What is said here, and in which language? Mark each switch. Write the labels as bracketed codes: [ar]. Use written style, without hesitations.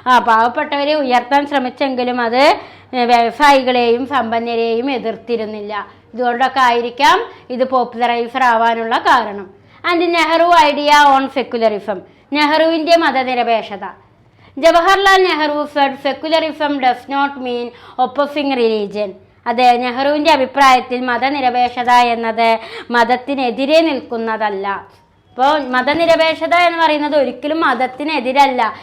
[ml] പാവപ്പെട്ടവരെ ഉയർത്താൻ ശ്രമിച്ചെങ്കിലും അത് വ്യവസായികളെയും സമ്പന്നരെയും എതിർത്തിരുന്നില്ല. ഇതുകൊണ്ടൊക്കെ ആയിരിക്കാം ഇത് പോപ്പുലറൈസർ ആവാനുള്ള കാരണം. [en] And Nehru idea on secularism. [ml] നെഹ്റുവിൻ്റെ മതനിരപേക്ഷത. [en] Jawaharlal Nehru said secularism does not mean opposing religion [ml] അതെ, നെഹ്റുവിൻ്റെ അഭിപ്രായത്തിൽ മതനിരപേക്ഷത എന്നത് മതത്തിനെതിരെ നിൽക്കുന്നതല്ല. അപ്പോൾ മതനിരപേക്ഷത എന്ന് പറയുന്നത് ഒരിക്കലും മതത്തിനെതിരല്ല.